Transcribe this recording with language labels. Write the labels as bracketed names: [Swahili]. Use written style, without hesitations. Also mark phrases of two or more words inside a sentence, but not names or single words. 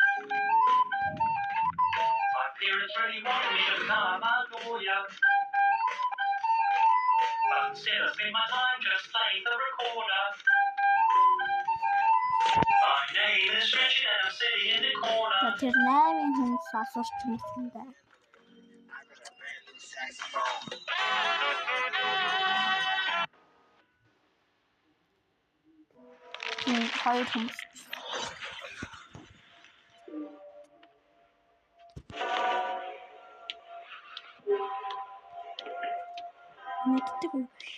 [English] My parents really want me to become a lawyer. But instead I spend my time just playing the recorder. My name is Richard and I'm sitting in the corner. [Mongolian] Тэр 8 хүн асуурч юмсан даа. Хоёр хүн. Мэддэг үү?